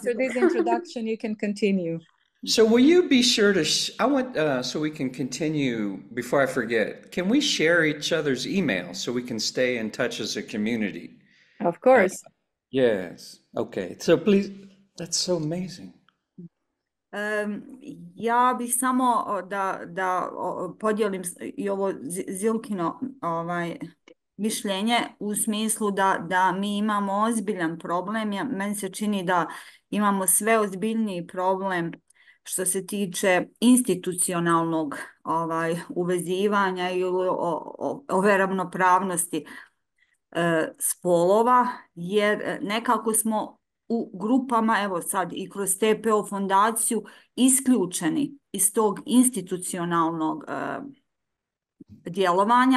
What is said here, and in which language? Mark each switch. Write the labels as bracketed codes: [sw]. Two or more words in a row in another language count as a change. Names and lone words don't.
[en] after this introduction, you can continue. So will you be sure to, I want, so we can continue, before I forget, can we share each other's emails so we can stay in touch as a community? Of course. Yes. Okay. So please, that's so amazing. [bs] Ja bih samo da podijelim i ovo Zilkino mišljenje u smislu da mi imamo ozbiljan problem. Meni se čini da imamo sve ozbiljniji problem što se tiče institucionalnog uvezivanja i ove ravnopravnosti spolova, jer nekako smo u grupama, evo sad i kroz TPO fondaciju, isključeni iz tog institucionalnog djelovanja.